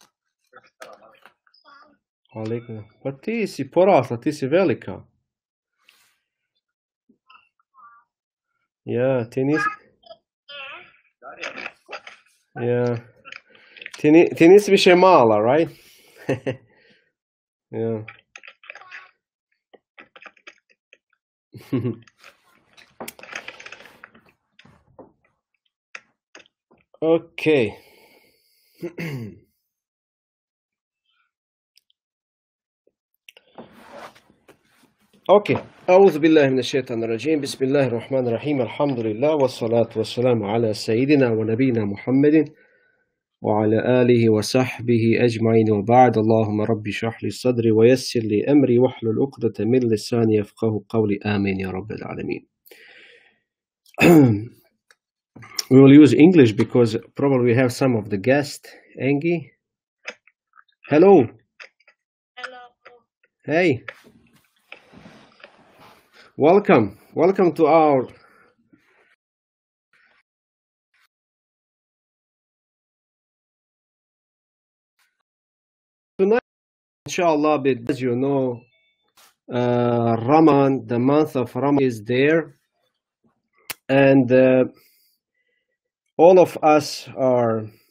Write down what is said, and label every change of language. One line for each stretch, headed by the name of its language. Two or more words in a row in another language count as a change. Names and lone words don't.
Bosnian: Pa ti si porasla, ti si velika. Ja, ti nisi... Ja. Ti nisi više mala, right? Ja. Okay. Okay.
Arabic: أعوذ بالله من الشيطان الرجيم بسم الله الرحمن الرحيم الحمد لله والصلاة والسلام على سيدنا ونبينا محمد وعلى آله وصحبه أجمعين وبعد اللهم ربي اشرح لي صدري ويسر لي أمري واحلل عقدة من لساني يفقهوا قولي آمين يا رب العالمين.
English: We will use English because probably we have some of the guests. Engi? Hello. Hello. Hey. Welcome to our tonight, inshallah, as you know, Ramadan, the month of Ramadan is there, and all of us are